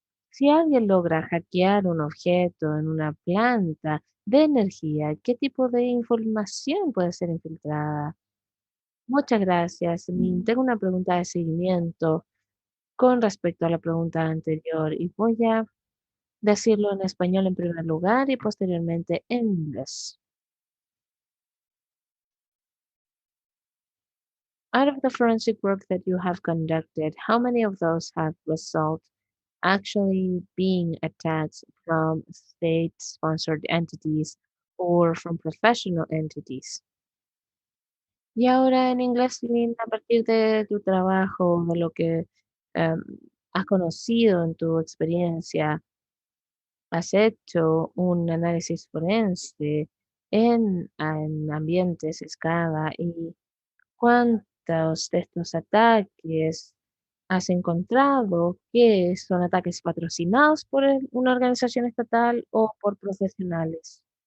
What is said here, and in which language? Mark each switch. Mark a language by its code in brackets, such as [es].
[es] Si alguien logra hackear un objeto en una planta de energía, ¿qué tipo de información puede ser infiltrada? Muchas gracias. Tengo una pregunta de seguimiento con respecto a la pregunta anterior y voy a decirlo en español en primer lugar y posteriormente en inglés. [en] Out of the forensic work that you have conducted, how many of those have resulted actually being attacks from state-sponsored entities or from professional entities? [es] Y ahora en inglés, Lynn, a partir de tu trabajo, de lo que em, has conocido en tu experiencia, has hecho un análisis forense en ambientes escala y cuántos de estos ataques has encontrado que son ataques patrocinados por una organización estatal o por profesionales.